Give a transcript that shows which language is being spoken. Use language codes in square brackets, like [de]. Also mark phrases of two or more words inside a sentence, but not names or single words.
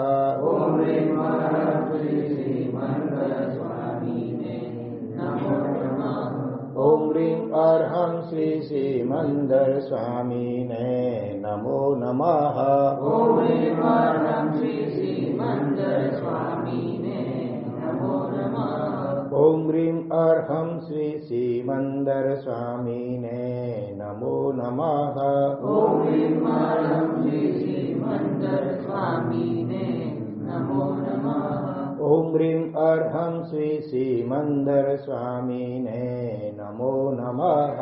[sa] ओम ह्रीं अर्हं श्री श्रीमंदर स्वामिने नमो नमः। ओम ह्रीं अर्हं श्री श्रीमंदर स्वामिने नमो नमः। ओम ह्रीं अर्हं श्री श्रीमंदर स्वामिने नमो नमः ઓમ હ્રીમ અર્હં શ્રી સિમંદર સ્વામીને નમો નમઃ ઓમ હ્રીમ અર્હં શ્રી સિમંદર સ્વામીને નમો નમઃ ઓમ હ્રીમ અર્હં શ્રી સિમંદર સ્વામીને નમો નમઃ